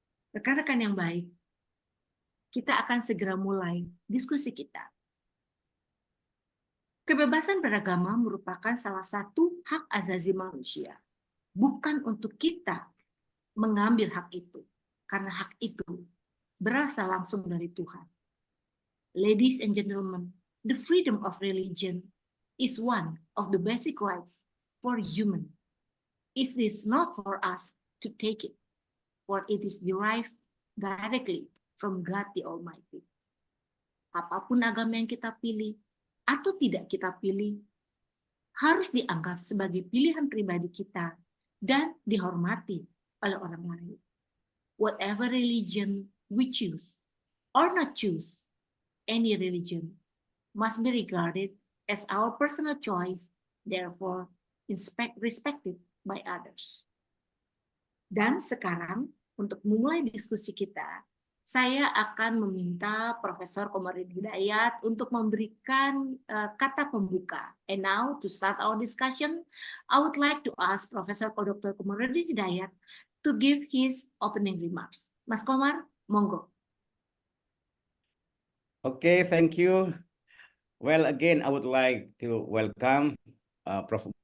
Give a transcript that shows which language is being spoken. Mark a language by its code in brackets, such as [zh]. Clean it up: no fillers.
[id] Rekan-rekan yang baik, kita akan segera mulai diskusi kita. Kebebasan beragama merupakan salah satu hak azazi manusia. Bukan untuk kita mengambil hak itu, karena hak itu berasal langsung dari Tuhan. [en] Ladies and gentlemen, the freedom of religion is one of the basic rights for human. It is not for us to take it, for it is derived directly from God the Almighty. [id] Apapun agama yang kita pilih atau tidak kita pilih, harus dianggap sebagai pilihan pribadi kita dan dihormati oleh orang lain. [en] Whatever religion we choose or not choose, any religion must be regarded as our personal choice, therefore respected by others. [id] Dan sekarang, untuk memulai diskusi kita, saya akan meminta Profesor Komaruddin Hidayat untuk memberikan kata pembuka. [en] And now, to start our discussion, I would like to ask Profesor Dr. Komaruddin Hidayat to give his opening remarks. [id] Mas Komar, monggo. [en] Okay, thank you. Well, again, I would like to welcome Prof.